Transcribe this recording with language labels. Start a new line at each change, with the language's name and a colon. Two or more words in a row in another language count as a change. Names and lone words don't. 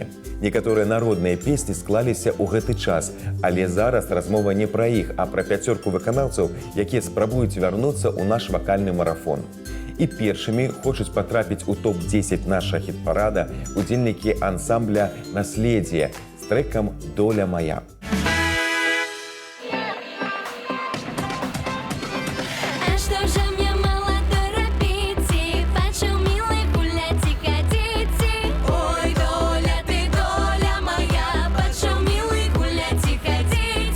Belarusian: Некаторыя народныя песні склаліся ў гэты час, але зараз размова не пра іх, а пра 5 выканаўцаў, якія спрабуюць вярнуцца ў наш вакальны марафон. І першымі хочуць патрапіць у топ-10 нашага хіт-парада удзельнікі ансамбля «Наследие» з трэкам «Доля моя».
Russian: Что же мне мало торопиться, хочу милый гулять и ходить. Ой, доля ты, доля моя, хочу милый гулять и ходить.